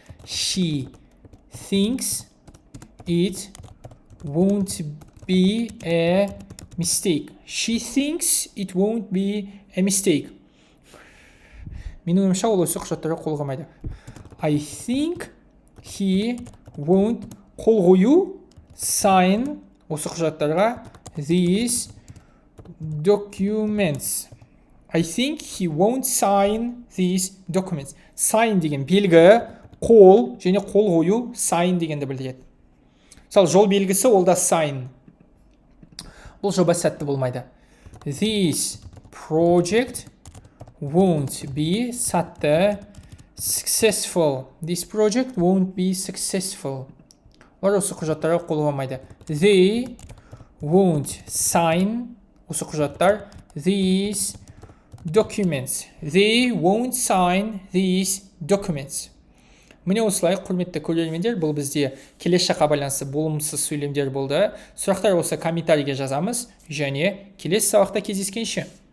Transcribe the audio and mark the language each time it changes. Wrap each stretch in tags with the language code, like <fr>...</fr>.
<en>She thinks it won't be a mistake. She thinks it won't be a mistake.</en> <kk>Менің ойымша ол осы құжаттарға қол қоймайды.</kk> <en>I think he won't</en> <kk>қол қою</kk> <en>sign</en> <kk>осы құжаттарға</kk> <en>these documents. I think he won't sign these documents.</en> <kk>Sign деген белгі, қол және қол қою sign дегенді білдіреді. Мысалы, жол белгісі ол да sign. Бұл жоба сәтті болмайды.</kk> <en>This project won't be сәтті successful. This project won't be successful.</en> <kk>Олар осы құжаттарға қол қоймайды.</kk> <en>They won't sign</en> <kk>осы құжаттар</kk> <en>these documents. They won't sign these documents.</en> <kk>Міне осылай, құрметті көрермендер, бұл бізде келесі жаққа байланысты болымсыз сөйлемдер болды. Сұрақтар болса комментарийге жазамыз және келесі сабақта кездескенше.</kk>